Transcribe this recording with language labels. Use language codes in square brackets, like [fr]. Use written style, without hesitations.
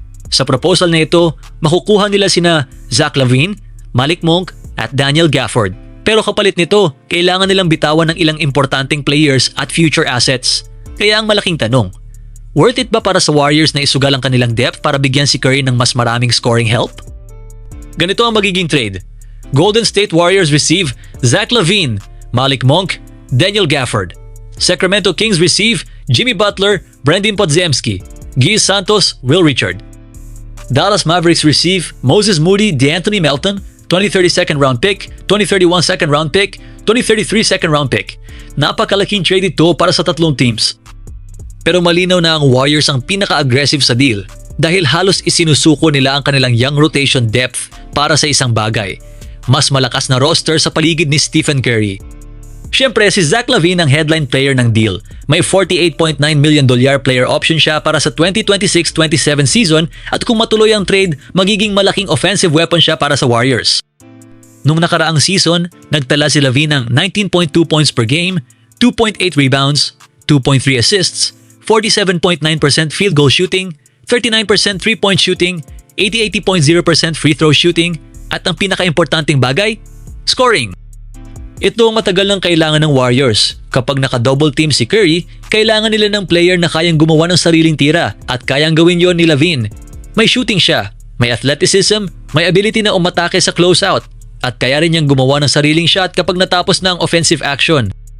[tl] Sa proposal na ito, makukuha nila sina Zach LaVine, Malik Monk at Daniel Gafford. Pero kapalit nito, kailangan nilang bitawan ng ilang importanteng players at future assets. Kaya ang malaking tanong, worth it ba para sa Warriors na isugal ang kanilang depth para bigyan si Curry ng mas maraming scoring help? Ganito ang magiging trade. [en] Golden State Warriors receive Zach LaVine, Malik Monk, Daniel Gafford. Sacramento Kings receive Jimmy Butler, Brandon Podziemski, Guy Santos, Will Richard. Dallas Mavericks receive Moses Moody, DeAnthony Melton, 2030 second round pick, 2031 second round pick, 2033 second round pick. [tl] Napakalaking trade ito para sa tatlong teams. Pero malinaw na ang Warriors ang pinaka-aggressive sa deal dahil halos isinusuko nila ang kanilang young rotation depth para sa isang bagay. Mas malakas na roster sa paligid ni Stephen Curry. Siyempre, si Zach LaVine ang headline player ng deal. May $48.9 million player option siya para sa 2026-27 season at kung matuloy ang trade, magiging malaking offensive weapon siya para sa Warriors. Nung nakaraang season, nagtala si LaVine ng 19.2 points per game, 2.8 rebounds, 2.3 assists, 47.9% field goal shooting, 39% three-point shooting, 80.0% free throw shooting, at ang pinaka-importanting bagay, scoring. Ito ang matagal ng kailangan ng Warriors. Kapag naka-double team si Curry, kailangan nila ng player na kayang gumawa ng sariling tira at kayang gawin yon ni LaVine. May shooting siya, may athleticism, may ability na umatake sa closeout, at kaya rin niyang gumawa ng sariling shot kapag natapos na ang offensive action.